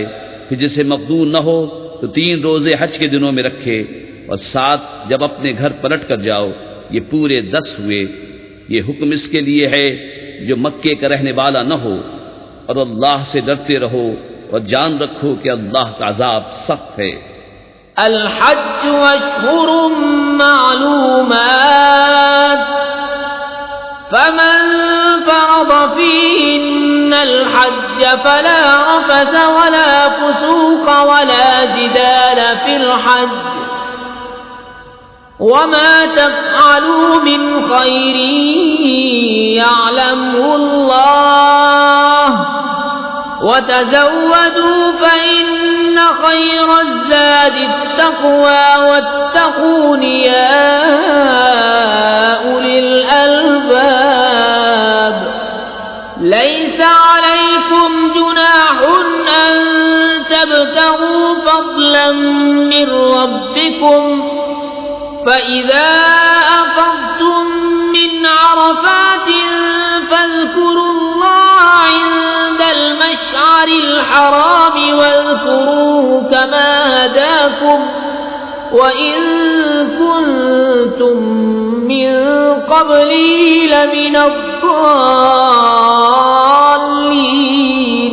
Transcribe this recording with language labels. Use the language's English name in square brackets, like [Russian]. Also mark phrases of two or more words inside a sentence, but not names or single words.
[Urdu] پھر جسے مقدور نہ ہو تو 3 روزے حج کے دنوں میں رکھے اور 7 جب اپنے گھر پلٹ کر جاؤ، یہ پورے 10 ہوئے. یہ حکم اس کے لیے ہے جو مکے کا رہنے والا نہ ہو. اور اللہ سے ڈرتے رہو اور جان رکھو کہ اللہ کا عذاب سخت ہے. [Arabic] الحج أشهر معلومات فمن فرض فيهن الحج فلا رفث ولا فسوق ولا جدال في الحج وما تفعلوا من خير يعلمه الله وتزودوا فإن خير الزاد التقوى واتقون يا أولي الألباب. ليس عليكم جناح أن تبتغوا فضلا من ربكم فإذا أفضتم من عرفات فاذكروا الله عند المشعر الحرام واذكروه كما هداكم وإن كنتم من قبله لمن الضالين.